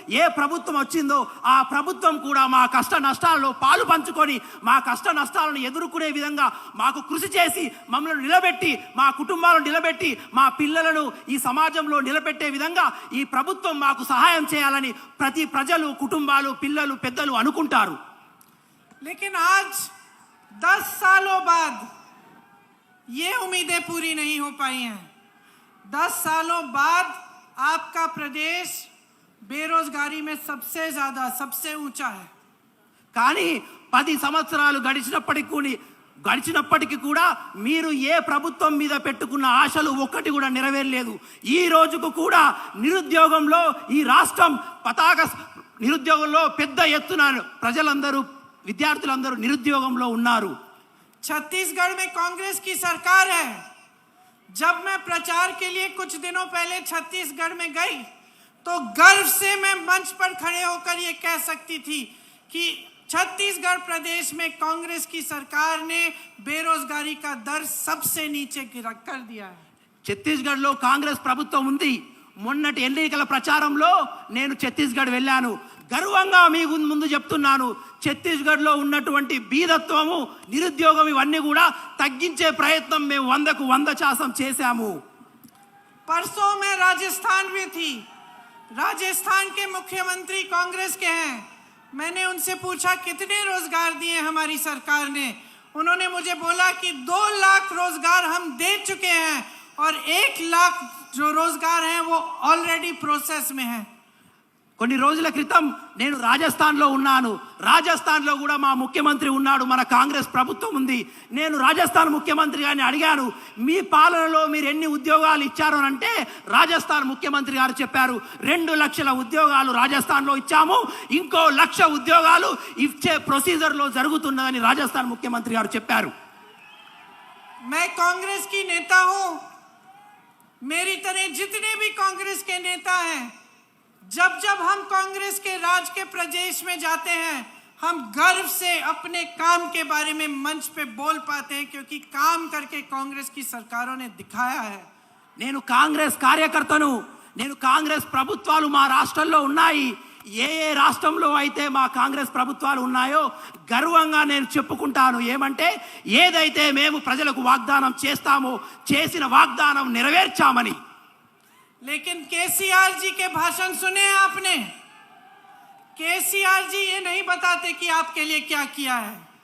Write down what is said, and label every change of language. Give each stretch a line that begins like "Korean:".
Telugu: ఏ ప్రభుత్వం వచ్చిందో ఆ ప్రభుత్వం కూడా మా కష్ట నష్టాలలో పాలు పంచుకొని మా కష్ట నష్టాలను ఎదుర్కొనే విధంగా మాకు కృషి చేసి మమ్మల్ని నిలబెట్టి మా కుటుంబాలను నిలబెట్టి మా పిల్లలను ఈ సమాజంలో నిలబెట్టే విధంగా ఈ ప్రభుత్వం మాకు సహాయం చేయాలని ప్రతి ప్రజలు, కుటుంబాలు, పిల్లలు, పెద్దలు అనుకుంటారు.
Hindi: लेकिन आज 10 सालों बाद ये उम्मीदें पूरी नहीं हो पाई हैं. 10 सालों बाद आपका प्रदेश बेरोजगारी में सबसे ज्यादा, सबसे ऊंचा है.
Telugu: కానీ 10 సంవత్సరాలు గడిచినప్పటికీ కూడా మీరు ఏ ప్రభుత్వం మీద పెట్టుకున్న ఆశలు ఒక్కటి కూడా నెరవేరలేదు. ఈ రోజుకు కూడా నిరుద్యోగంలో ఈ రాష్ట్రం నిరుద్యోగంలో పెద్ద ఎత్తున ప్రజలందరూ, విద్యార్థులందరూ నిరుద్యోగంలో ఉన్నారు.
Hindi: छत्तीसगढ़ में कांग्रेस की सरकार है. जब मैं प्रचार के लिए कुछ दिनों पहले छत्तीसगढ़ में गई तो गर्व से मैं मंच पर खड़े होकर ये कह सकती थी कि छत्तीसगढ़ प्रदेश में कांग्रेस की सरकार ने बेरोजगारी का दर सबसे नीचे कर दिया है।
Telugu: ఛత్తీస్గఢ్లో కాంగ్రెస్ ప్రభుత్వం ఉంది. మొన్నటి ఎన్నికల ప్రచారంలో నేను ఛత్తీస్గఢ్ వెళ్ళాను. గర్వంగా మీ ముందు చెప్తున్నాను, ఛత్తీస్గఢ్లో ఉన్నటువంటి బీదత్వము, నిరుద్యోగం ఇవన్నీ కూడా తగ్గించే ప్రయత్నం మేము 100కు 100% చేశాము.
Hindi: परसों में राजस्थान में थी, राजस्थान के मुख्यमंत्री कांग्रेस के हैं। मैंने उनसे पूछा कितने रोजगार दिए हमारी सरकार ने। उन्होंने मुझे बोला कि 2 लाख रोजगार हम दे चुके हैं और 1 लाख जो रोजगार हैं वो ऑलरेडी प्रोसेस में है।
Telugu: కొన్ని రోజుల క్రితం నేను రాజస్థాన్లో ఉన్నాను. రాజస్థాన్లో కూడా మా ముఖ్యమంత్రి ఉన్నాడు, మన కాంగ్రెస్ ప్రభుత్వం ఉంది. నేను రాజస్థాన్ ముఖ్యమంత్రి గారిని అడిగాను, మీ పాలనలో మీరు ఎన్ని ఉద్యోగాలు ఇచ్చారు అని అంటే రాజస్థాన్ ముఖ్యమంత్రి గారు చెప్పారు, 2 లక్షల ఉద్యోగాలు రాజస్థాన్లో ఇచ్చాము, ఇంకో 1 లక్ష ఉద్యోగాలు ఇచ్చే ప్రొసీజర్లో జరుగుతున్నదని రాజస్థాన్ ముఖ్యమంత్రి గారు చెప్పారు.
Hindi: मैं कांग्रेस की नेता हूं, मेरी तरह जितने भी कांग्रेस के नेता हैं, जब जब हम कांग्रेस के राज के प्रदेश में जाते हैं, हम गर्व से अपने काम के बारे में मंच पे बोल पाते हैं, क्योंकि काम करके कांग्रेस की सरकारों ने दिखाया है।
Telugu: నేను కాంగ్రెస్ కార్యకర్తను. నేను కాంగ్రెస్ ప్రభుత్వాలు మా రాష్ట్రంలో ఉన్నాయి. ఏ ఏ రాష్ట్రంలో అయితే మా కాంగ్రెస్ ప్రభుత్వాలు ఉన్నాయో గర్వంగా నేను చెప్పుకుంటాను. ఏమంటే ఏదైతే మేము ప్రజలకు వాగ్దానం చేస్తామో చేసిన వాగ్దానం నెరవేర్చామని.
Hindi: लेकिन केसीआर जी के भाषण सुने आपने? केसीआर जी ये नहीं बताते कि आपके लिए क्या किया है।